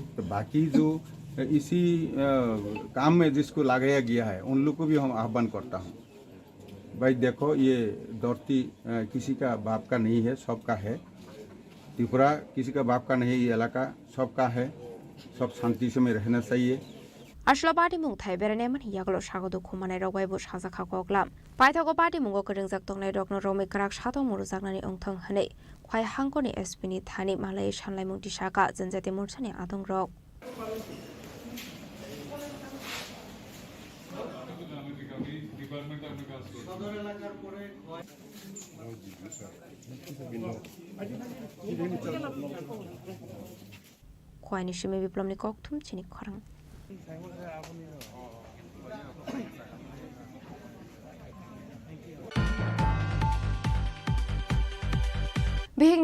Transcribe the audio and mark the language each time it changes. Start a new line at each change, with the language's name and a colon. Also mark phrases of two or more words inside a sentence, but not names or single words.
Hindi: तो बाकी जो इसी काम में जिसको लगाया गया है उन लोग को भी हम आह्वान करता हूँ, भाई देखो ये धरती किसी का बाप का नहीं है, सबका है। त्रिपुरा किसी का बाप का नहीं, ये इलाका सबका है, सब शांति से में रहना चाहिए।
Kok Borok: Ashla party mung thai berane man yaglo shago du khumane rogwai bu shaza kha koklam paithago party mungo kereng jak tongnai rokno romi krak shato muru jaknani ongthang hane khwai hangkoni SP ni thani malai shanlai mung tisaka janjati morchani adong rok khwai ni shime biplomni kokthum chini khorang Bihik